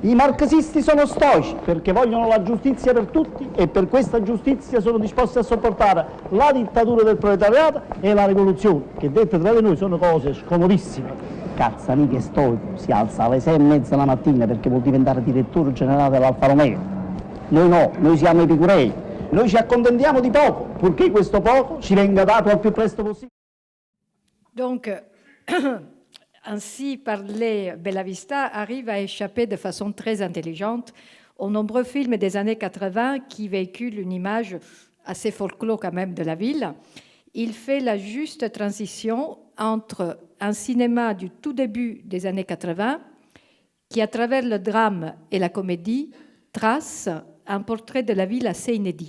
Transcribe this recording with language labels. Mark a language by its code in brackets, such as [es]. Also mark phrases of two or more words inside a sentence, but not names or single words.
[it] I marxisti sono stoici perché vogliono la giustizia per tutti e per questa giustizia sono disposti a sopportare la dittatura del proletariato e la rivoluzione, che dette tra di noi sono cose scomodissime. Cazzanichi è stoico, si alza alle 6:30 la mattina perché vuol diventare direttore generale dell'Alfa Romeo. Noi no, noi siamo epicurei. Noi ci accontentiamo di poco, purché questo poco ci venga dato al più presto possibile. [fr] Donc, ainsi parler, Bellavista arrive à échapper de façon très intelligente aux nombreux films des années 80 qui véhiculent une image assez folklore quand même de la ville. Il fait la juste transition entre un cinéma du tout début des années 80 qui, à travers le drame et la comédie, trace un portrait de la ville assez inédit.